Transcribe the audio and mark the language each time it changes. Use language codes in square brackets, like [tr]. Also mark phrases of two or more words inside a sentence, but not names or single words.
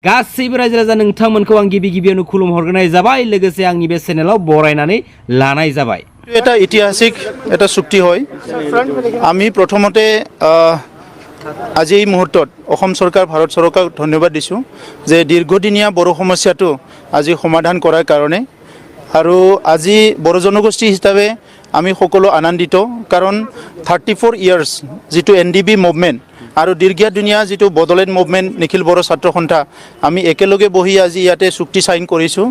[brx] गासैबो रायजो राजा नोंथांमोनखौ आं गिबि गिबियावनो खुलुम हरग्रोनाय जाबाय लोगोसे आंनि बे चेनेलाव बरायनानै लानाय जाबाय। [as] এটা ঐতিহাসিক এটা চুক্তি হয়। আমি প্ৰথমতে আজি এই মুহূৰ্তত অসম চৰকাৰ ভাৰত চৰকাৰক ধন্যবাদ দিছোঁ যে দীৰ্ঘদিনীয়া বড়ো সমস্যাটো আজি সমাধান কৰাৰ কাৰণে আৰু আজি বড়ো জনগোষ্ঠী হিচাপে আমি সকলো আনন্দিত কাৰণ 34 ইয়াৰ্ছ যিটো NDB মুভমেণ্ট আৰু দীৰ্ঘদিনীয়া যিটো বড়োলেণ্ড মুভমেণ্ট নিখিল বড়ো ছাত্ৰ সন্থা আমি একেলগে বহি আজি ইয়াতে চুক্তি সাইন কৰিছোঁ।